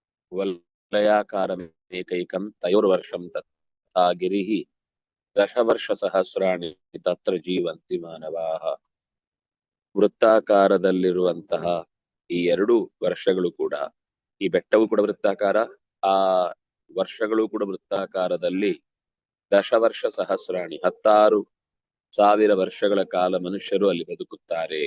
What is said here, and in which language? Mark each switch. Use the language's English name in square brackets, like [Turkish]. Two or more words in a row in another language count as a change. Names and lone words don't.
[Sanskrit] वलयाकारमेकैकं तयोर्वर्षं तथा गिरिः दशवर्षसहस्राणि तत्र ಜೀವಂತಿ ಮಾನವಾಃ. [Kannada] ವೃತ್ತಾಕಾರದಲ್ಲಿರುವಂತಹ ಈ ಎರಡು ವರ್ಷಗಳು ಕೂಡ, ಈ ಬೆಟ್ಟವು ಕೂಡ ವೃತ್ತಾಕಾರ, ಆ ವರ್ಷಗಳು ಕೂಡ ವೃತ್ತಾಕಾರದಲ್ಲಿ [Sanskrit] ದಶವರ್ಷ ಸಹಸ್ರಾಣಿ [Kannada] 16,000 ವರ್ಷಗಳ ಕಾಲ ಮನುಷ್ಯರು ಅಲ್ಲಿ ಬದುಕುತ್ತಾರೆ.